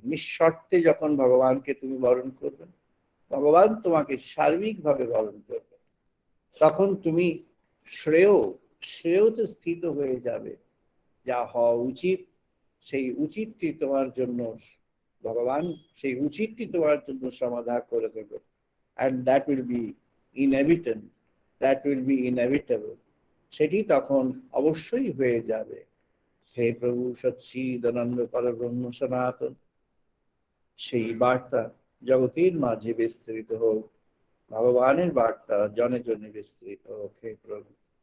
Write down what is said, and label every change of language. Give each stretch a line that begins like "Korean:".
Bangla: নিঃশর্তে যখন ভগবানকে তুমি বরণ করবে, ভগবান তোমাকে সার্বিকভাবে বরণ করবে। তখন তুমি শ্রেয়তে স্থিত হয়ে যাবে। যা হওয়া উচিত, সেই উচিতটি তোমার জন্য ভগবান, সেই উচিতটি তোমার জন্য সমাধান করে দেবে।
English: and that will be inevitable, that will be inevitable,
Bangla: সেটি তখন অবশ্যই হয়ে যাবে। হে প্রভু সচ্চিদানন্দ পরব্রহ্ম সনাতন, সেই বার্তা জগতের মাঝে বিস্তৃত হোক, ভগবানের বার্তা জনে জনে বিস্তৃত হোক। হে প্রভু।